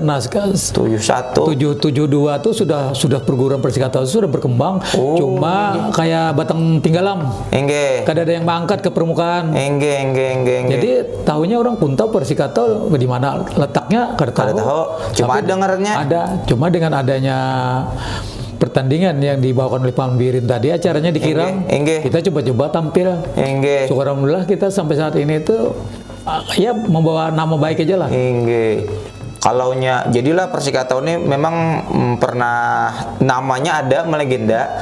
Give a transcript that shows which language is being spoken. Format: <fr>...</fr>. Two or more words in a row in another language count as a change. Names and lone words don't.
<id>Nah 72 tuh sudah perguruan Persikatau sudah berkembang.</id> <bjn>Cuma kayak batang tinggalam. Kada ada yang mengangkat ke permukaan. Jadi tahunya orang Kuntau Persikatau di mana letaknya kada tahu.</bjn> <id>Cuma dengarnya. Ada. Cuma dengan adanya pertandingan yang dibawakan oleh Pak Birin tadi, acaranya di Kirang, kita coba-coba tampil. Syukur alhamdulillah kita sampai saat ini tuh ya membawa nama baik aja lah. Kalaunya jadilah Persikatau ini memang pernah namanya ada melegenda.</id>